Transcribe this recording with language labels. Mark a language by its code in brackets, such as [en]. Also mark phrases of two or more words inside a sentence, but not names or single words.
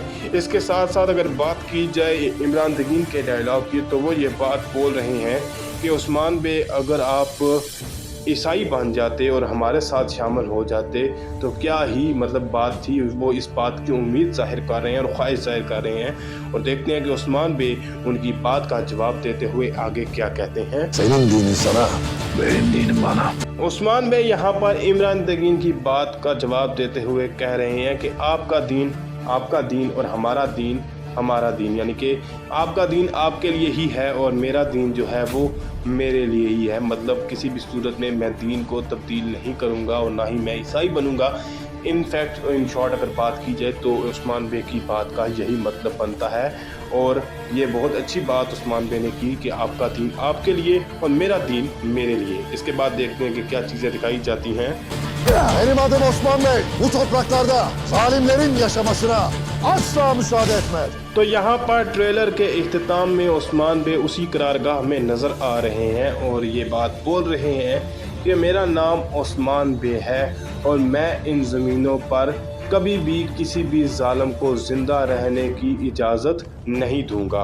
[ur] اس کے ساتھ ساتھ اگر بات کی جائے عمران تگین کے ڈائیلاگ کی، تو وہ یہ بات بول رہے ہیں کہ عثمان بے اگر آپ عیسائی بن جاتے اور ہمارے ساتھ شامل ہو جاتے تو کیا ہی مطلب بات تھی. وہ اس بات کی امید ظاہر کر رہے ہیں اور خواہش ظاہر کر رہے ہیں اور دیکھتے ہیں کہ عثمان بے ان کی بات کا جواب دیتے ہوئے آگے کیا کہتے ہیں. [tr] Senin dinin sana, benim dinim bana. [ur] عثمان بے یہاں پر عمران تگین کی بات کا جواب دیتے ہوئے کہہ رہے ہیں کہ آپ کا دین اور ہمارا دین، یعنی کہ آپ کا دین آپ کے لیے ہی ہے اور میرا دین جو ہے وہ میرے لیے ہی ہے. مطلب کسی بھی صورت میں میں دین کو تبدیل نہیں کروں گا اور نہ ہی میں عیسائی بنوں گا. [en] in fact in short [ur] اگر بات کی جائے تو عثمان بے کی بات کا یہی مطلب بنتا ہے اور یہ بہت اچھی بات عثمان بے نے کی کہ آپ کا دین آپ کے لیے اور میرا دین میرے لیے. اس کے بعد دیکھتے ہیں کہ کیا چیزیں دکھائی جاتی ہیں. [tr] Benim adım Osman Bey. Bu topraklarda zalimlerin yaşamasına asla müsaade etmez. [ur] تو یہاں پر ٹریلر کے اختتام میں عثمان بے اسی قرارگاہ میں نظر آ رہے ہیں اور یہ بات بول رہے ہیں کہ میرا نام عثمان بے ہے اور میں ان زمینوں پر کبھی بھی کسی بھی ظالم کو زندہ رہنے کی اجازت نہیں دوں گا.